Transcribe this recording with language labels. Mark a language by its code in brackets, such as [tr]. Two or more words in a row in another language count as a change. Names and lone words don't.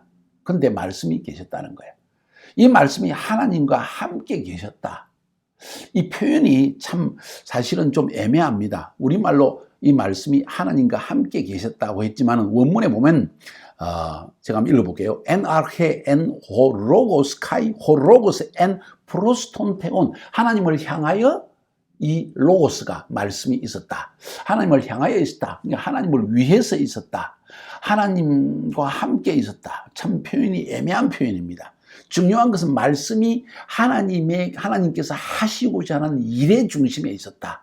[ko] 그런데 말씀이 계셨다는 거예요. 이 말씀이 하나님과 함께 계셨다. 이 표현이 참 사실은 좀 애매합니다. 우리말로 이 말씀이 하나님과 함께 계셨다고 했지만 원문에 보면 제가 한번 읽어볼게요. [el] Ἐν ἀρχῇ ἦν ὁ λόγος καὶ ὁ λόγος ἦν πρὸς τὸν θεόν. [ko] 하나님을 향하여 이 로고스가 말씀이 있었다. 하나님을 향하여 있었다. 그러니까 하나님을 위해서 있었다. 하나님과 함께 있었다. 참 표현이 애매한 표현입니다. 중요한 것은 말씀이 하나님께서 하시고자 하는 일의 중심에 있었다.